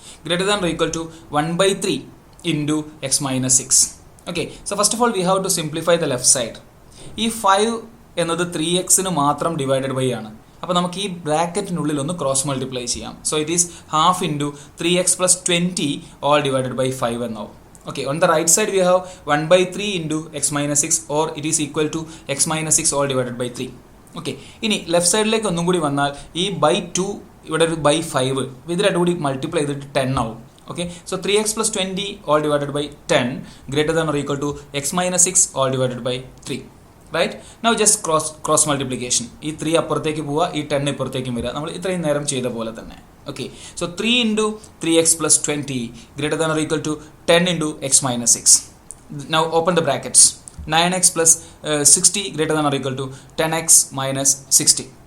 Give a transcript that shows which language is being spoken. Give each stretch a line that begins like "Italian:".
English: > or = 1/3 × x - 6. Okay, so first of all we have to simplify the left side.
Malayalam: ഈ 5 എന്നത് 3xന് മാത്രം divided by ആണ്. അപ്പോൾ നമുക്ക് ഈ ബ്രാക്കറ്റിനുള്ളിൽ ഒന്ന് ക്രോസ് മൾട്ടിപ്ലൈ ചെയ്യാം.
English: So it is ½ × 3x + 20 all divided by 5 എന്നാവും. Okay, on the right side we have 1/3 × x - 6 or it is equal to x - 6 all divided by 3.
Malayalam: Okay, ഇനി ലെഫ്റ്റ് സൈഡിലേക്ക് ഒന്നും കൂടി വന്നാൽ ഈ /2 ഇവിടെ ഒരു /5 ഇത് രണ്ടും കൂടി മൾട്ടിപ്ലൈ ചെയ്തിട്ട് 10 ആവും.
English: Okay, so 3x + 20 all divided by 10 > or = x - 6 all divided by 3. Right, now just cross multiplication.
Malayalam: ഈ 3 അപ്പുറത്തേക്ക് പോവുക, ഈ 10 ഇപ്പുറത്തേക്കും വരിക. നമ്മൾ ഇത്രയും നേരം ചെയ്ത പോലെ തന്നെ.
English: Okay, so 3 × 3x + 20 > or = 10 × x - 6. Now open the brackets. 9x + 60 > or = 10x - 60.